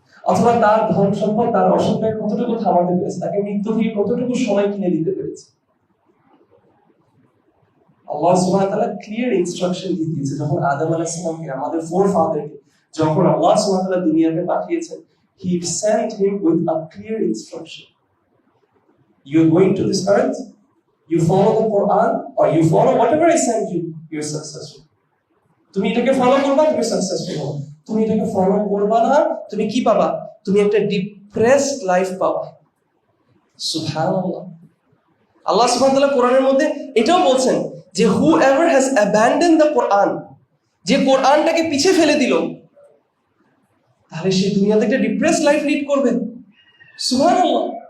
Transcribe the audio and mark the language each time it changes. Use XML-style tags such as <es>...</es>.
<bn>অথবা তার ধন সম্পদ, তার অসম্পদ কতটুকু থামাতে পেরেছে, তাকে মৃত্যু থেকে কতটুকু সময় কিনে দিতে পেরেছে। আল্লাহ সুবহানাহু ওয়া তাআলা ক্লিয়ার ইনস্ট্রাকশন দিয়ে দিয়েছে, যখন আদম আলাইহিস সালামকে, আমাদের ফোরফাদারকে যখন আল্লাহ সুবহানাহু ওয়া তাআলা দুনিয়াতে পাঠিয়েছেন,</bn> <en>he sent him with a clear instruction. You are going to this earth, you follow the Quran or you follow whatever I send you, you are successful.</en> <bn>তুমি এটাকে ফলো করবা, তুমি সাকসেসফুল হবে। তুমি এটাকে ফলো করবা না, তুমি কি পাবা? তুমি একটা ডিপ্রেসড লাইফ পাবা। সুবহানাল্লাহ। আল্লাহ সুবহানাহু ওয়া তাআলা কোরআনের মধ্যে এটাও বলছেন যে</bn> <en>whoever has abandoned the Quran,</en> <bn>যে কোরআনটাকে পিছে ফেলে দিল, তাহলে সে দুনিয়াতে একটা ডিপ্রেসড লাইফ লিড করবে। সুবহানাল্লাহ।</bn>